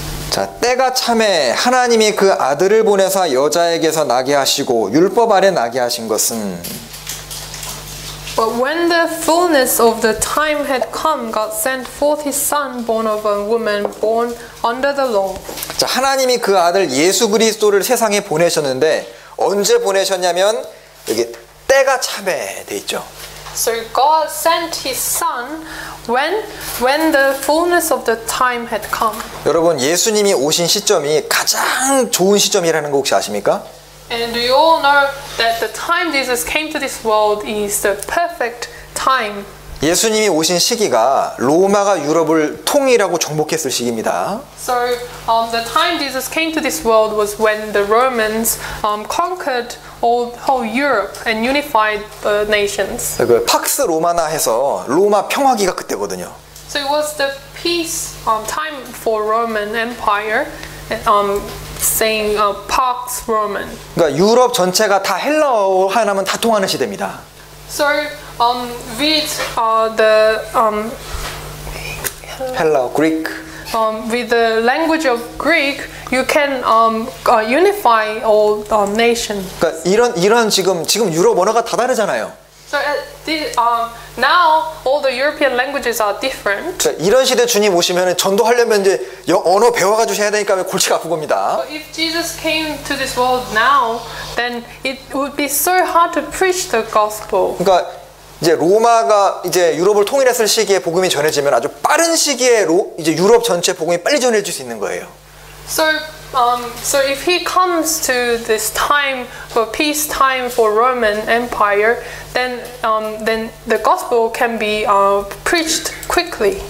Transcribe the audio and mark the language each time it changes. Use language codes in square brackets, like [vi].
[ko] 자, 때가 참에 하나님이 그 아들을 보내사 여자에게서 나게 하시고 율법 아래 나게 하신 것은 [en] But when the fullness of the time had come, God sent forth his son, born of a woman, born under the law. [ko] 자, 하나님이 그 아들 예수 그리스도를 세상에 보내셨는데 언제 보내셨냐면 여기 때가 참에 돼 있죠. [en] So God sent his son when the fullness of the time had come. [ko] 여러분, 예수님이 오신 시점이 가장 좋은 시점이라는 거 혹시 아십니까? [en] And do you all know that the time Jesus came to this world is the perfect time? [ko] 예수님이 오신 시기가 로마가 유럽을 통일하고 정복했을 시기입니다. [en] So the time Jesus came to this world was when the Romans conquered whole Europe and unified the nations. [ko] 그 팍스 로마나 해서 로마 평화기가 그때거든요. [en] So it was the peace time for Roman Empire, saying Pax Roman. [ko] 그러니까 유럽 전체가 다 헬라어 하나면 다 통하는 시대입니다. [en] So with the [ko] 헬라어, 그리크. [en] with the language of Greek, you can unify all nations. [ko] 그러니까 이런 지금 유럽 언어가 다 다르잖아요. [en] So now all the European languages are different. [ko] 그러니까 이런 시대 주님 오시면 전도하려면 이제 언어 배워가지고 해야 되니까 골치가 아픈 겁니다. [en] But if Jesus came to this world now, then it would be so hard to preach the gospel. [ko] 그러니까 이제 로마가 이제 유럽을 통일했을 시기에 복음이 전해지면 아주 빠른 시기에 이제 유럽 전체 복음이 빨리 전해질 수 있는 거예요. [en] So if he comes to this time for peace time for Roman Empire, then the gospel can be preached quickly.